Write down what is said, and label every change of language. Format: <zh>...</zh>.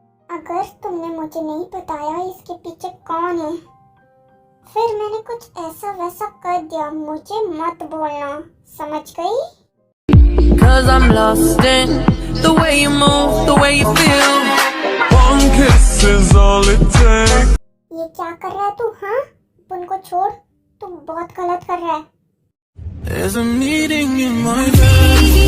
<hi>अगर तुमने मुझे नहीं बताया इसके पीछे कौन है, फिर मैंने कुछ ऐसा वैसा कर दिया, मुझे मत बोलना, समझ गई?</hi> <en>Cause I'm lost in the way you move, the way you feel. One kiss is all it takes.</en> <hi>ये क्या कर रहा है तू? हाँ, उनको छोड़, तू बहुत गलत कर रहा है।</hi> <en>There's a meeting in my bed.</en>